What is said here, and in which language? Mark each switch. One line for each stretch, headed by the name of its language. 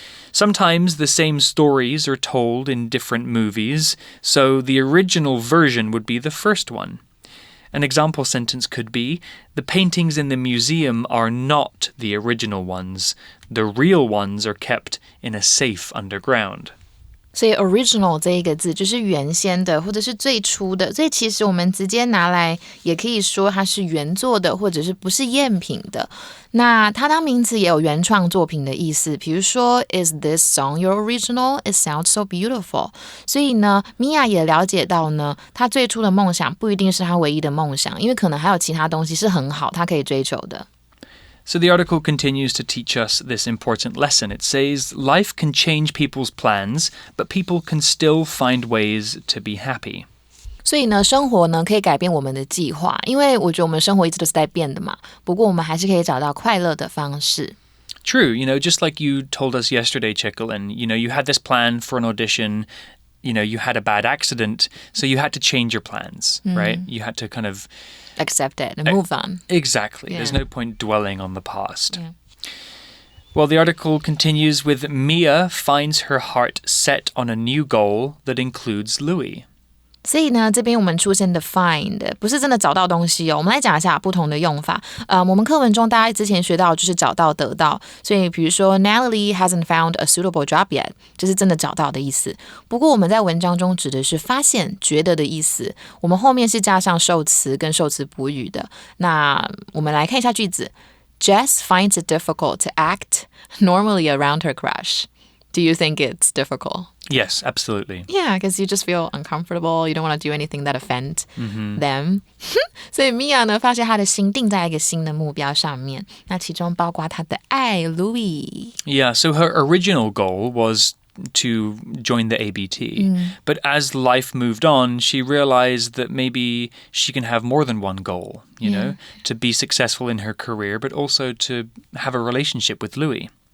English: Sometimes the same stories are told in different movies, so the original version would be the first one. An example sentence could be, the paintings in the museum are not the original ones. The real ones are kept in a safe underground.
Chinese: 所以 original 这一个字就是原先的或者是最初的，所以其实我们直接拿来也可以说它是原作的或者是不是赝品的。那它当名词也有原创作品的意思，比如说 Is this song your original?
English: It sounds so beautiful.
Chinese: 所以呢 Mia 也了解到呢，她最初的梦想不一定是她唯一的梦想，因为可能还有其他东西是很好她可以追求的。
English: So the article continues to teach us this important lesson. It says, life can change people's plans, but people can still find ways to be happy.
Chinese: 所以呢，生活呢可以改变我们的计划，因为我觉得我们生活一直都是在变的嘛。不过我们还是可以找到快乐的方式。
English: True, just like you told us yesterday, Chicklin, you had this plan for an audition, you had a bad accident, so you had to change your plans, right? You had to kind of accept it and move on. Exactly. Yeah. There's no point dwelling on the past. Yeah. Well, the article continues with Mia finds her heart set on a new goal that includes Louis.
Chinese: 所以呢，这边我们出现的 find 不是真的找到东西哦。我们来讲一下不同的用法。我们课文中大家之前学到就是找到得到，所以比如说 Natalie hasn't found a suitable job yet，就是真的找到的意思。不过我们在文章中指的是发现、觉得的意思。我们后面是加上受词跟受词补语的。那我们来看一下句子。
English: Jess finds it difficult to act normally around her crush. Do you think it's difficult? Yes, absolutely. Yeah, because you just feel uncomfortable. You don't want to do anything that offends them.
Chinese: 所以 Mia 呢，发现她的心定在一个新的目标上面，那其中包括她的爱 Louis.
English: Yeah, so her original goal was to join the ABT. But as life moved on, she realized that maybe she can have more than one goal, you know, to be successful in her career, but also to have a relationship with Louis.